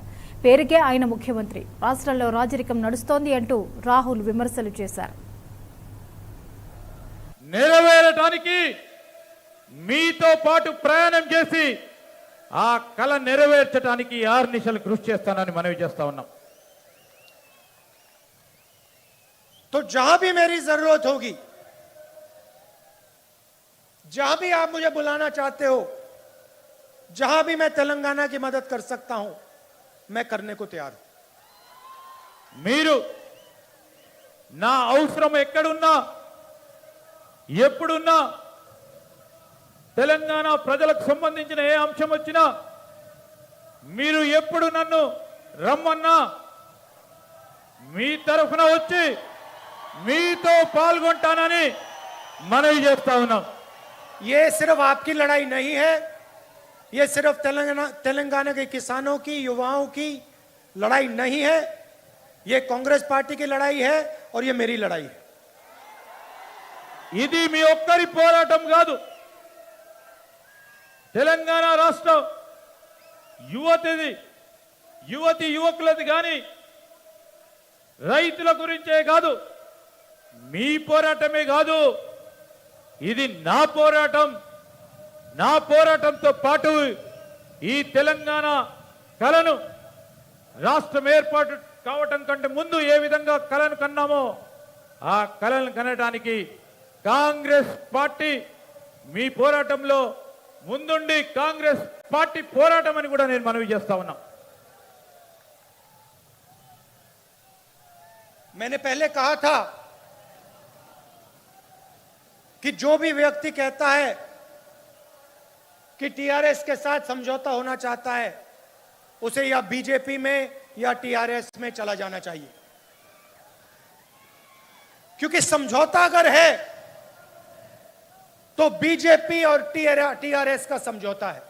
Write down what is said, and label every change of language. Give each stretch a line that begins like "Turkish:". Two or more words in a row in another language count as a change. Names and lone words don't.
Telugu: పేరుకే ఆయన ముఖ్యమంత్రి. రాష్ట్రంలో రాజరికం నడుస్తోంది అంటూ రాహుల్ విమర్శలు చేశారు. నెరవేరడానికి మీతో పాటు ప్రయాణం చేసి ఆ కళ నెరవేర్చడానికి ఆర్నిశలు కృషి చేస్తానని మనవి చేస్తా ఉన్నాం.
Hindi: तो जहां भी मेरी जरूरत होगी, जहां भी आप मुझे बुलाना चाहते हो, जहां भी मैं तेलंगाना की मदद कर सकता हूं, मैं करने को तैयार हूं.
Telugu: మీరు నా అవసరం ఎక్కడున్నా ఎప్పుడున్నా తెలంగాణ ప్రజలకు సంబంధించిన ఏ అంశం వచ్చినా మీరు ఎప్పుడు నన్ను రమ్మన్నా మీ తరఫున వచ్చి మీతో పాల్గొంటానని మనవి చేస్తా ఉన్నాం.
Hindi: ये सिर्फ आपकी लड़ाई नहीं है, ये सिर्फ तेलंगाना के किसानों की, युवाओं की लड़ाई नहीं है. ये कांग्रेस पार्टी की लड़ाई है और ये मेरी लड़ाई है.
Telugu: ఇది మీ ఒక్కరి పోరాటం కాదు. తెలంగాణ రాష్ట్ర యువతి యువకులది కానీ రైతుల గురించే కాదు, మీ పోరాటమే కాదు. ఇది నా పోరాటం. నా పోరాటంతో పాటు ఈ తెలంగాణ కలను రాష్ట్రం ఏర్పాటు కావటం కంటే ముందు ఏ విధంగా కలను కన్నామో ఆ కలను కనడానికి కాంగ్రెస్ పార్టీ మీ పోరాటంలో ముందుండి కాంగ్రెస్ పార్టీ పోరాటం అని కూడా నేను మనవి చేస్తా ఉన్నా.
Hindi: मैंने पहले कहा था कि जो भी व्यक्ति कहता है कि टीआरएस के साथ समझौता होना चाहता है, उसे या बीजेपी में या टीआरएस में चला जाना चाहिए, क्योंकि समझौता अगर है तो बीजेपी और टीआरएस का समझौता है.